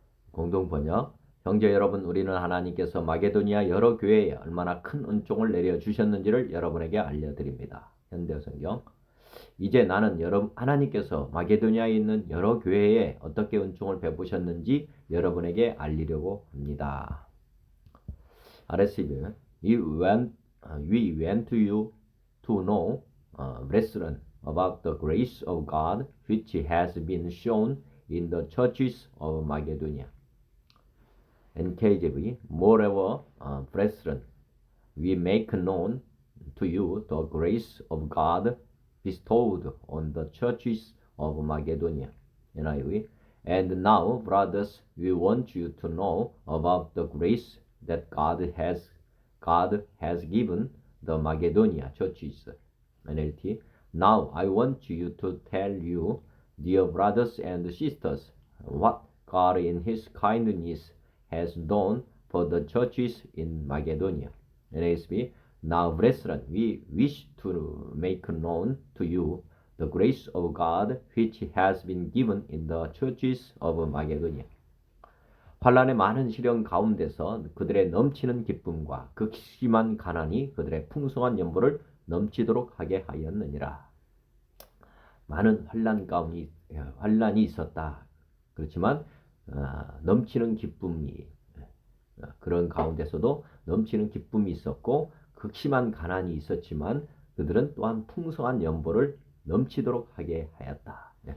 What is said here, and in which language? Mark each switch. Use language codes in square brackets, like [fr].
[ko] 공동번역. 형제 여러분, 우리는 하나님께서 마게도니아 여러 교회에 얼마나 큰 은총을 내려주셨는지를 여러분에게 알려드립니다. 현대성경. 이제 나는 하나님께서 마게도니아에 있는 여러 교회에 어떻게 은총을 베푸셨는지 여러분에게 알리려고 합니다. [en] RSV. We went to you to know, brethren, about the grace of God which has been shown in the churches of Macedonia. NKJV. Moreover, brethren, we make known to you the grace of God bestowed on the churches of Macedonia. NIV. And now, brothers, we want you to know about the grace that God has given the Macedonia churches. NLT. Now I want you to tell you, dear brothers and sisters, what God in His kindness has done for the churches in Macedonia. NASB. Now, brethren, we wish to make known to you the grace of God which has been given in the churches of Macedonia. [ko] 환란의 많은 시련 가운데서 그들의 넘치는 기쁨과 극심한 가난이 그들의 풍성한 연보를 넘치도록 하게 하였느니라. 많은 환란이 있었다. 그렇지만 넘치는 기쁨이, 그런 가운데서도 넘치는 기쁨이 있었고 극심한 가난이 있었지만 그들은 또한 풍성한 연보를 넘치도록 하게 하였다.